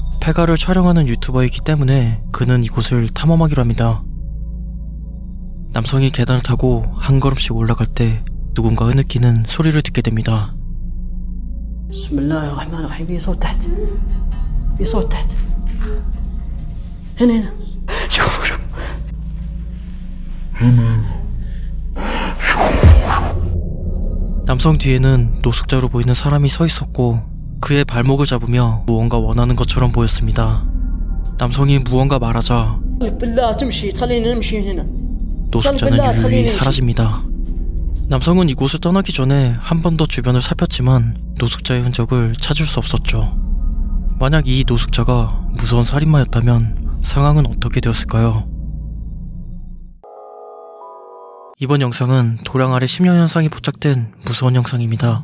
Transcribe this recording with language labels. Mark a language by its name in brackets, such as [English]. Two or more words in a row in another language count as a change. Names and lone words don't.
[Korean] 폐가를 촬영하는 유튜버이기 때문에 그는 이곳을 탐험하기로 합니다. 남성이 계단을 타고 한 걸음씩 올라갈 때 누군가 흐느끼는 소리를 듣게 됩니다. [Arabic] بسم الله الرحمن الرحيم. في صوت تحت، في صوت تحت. هنا شوفوا شوفوا. [Korean] 남성 뒤에는 노숙자로 보이는 사람이 서 있었고 그의 발목을 잡으며 무언가 원하는 것처럼 보였습니다. 남성이 무언가 말하자 [Arabic] بالله تمشي تخلينا نمشي هنا. [Korean] 노숙자는 유유히 사라집니다. 남성은 이곳을 떠나기 전에 한 번 더 주변을 살폈지만 노숙자의 흔적을 찾을 수 없었죠. 만약 이 노숙자가 무서운 살인마였다면 상황은 어떻게 되었을까요? 이번 영상은 도랑 아래 심려 현상이 포착된 무서운 영상입니다.